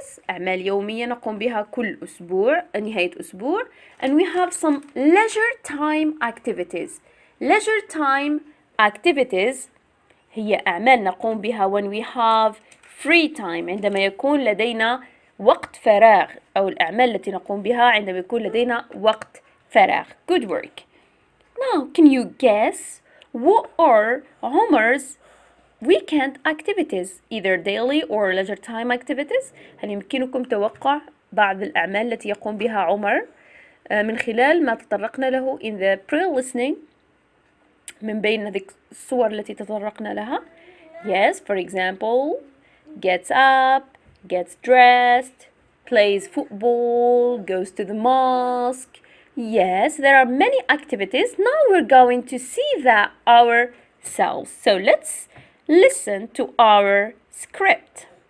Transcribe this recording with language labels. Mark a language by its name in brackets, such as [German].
[Arabic] أعمال يومية نقوم بها كل أسبوع نهاية أسبوع. [English] And we have some leisure time activities. Leisure time activities [Arabic] هي أعمال نقوم بها [English] when we have free time, [Arabic] عندما يكون لدينا وقت فراغ, أو الأعمال التي نقوم بها عندما يكون لدينا وقت فراغ. [English] Good work. Now, can you guess what are Omar's weekend activities, either daily or leisure time activities? [Arabic] هل يمكنكم توقع بعض الأعمال التي يقوم بها عمر من خلال ما تطرقنا له [English] in the pre-listening [Arabic] من بين هذه الصور التي تطرقنا لها? [English] Yes, for example, gets up, gets dressed, plays football, goes to the mosque. Yes, there are many activities. Now we're going to see that ourselves. So let's listen to our script.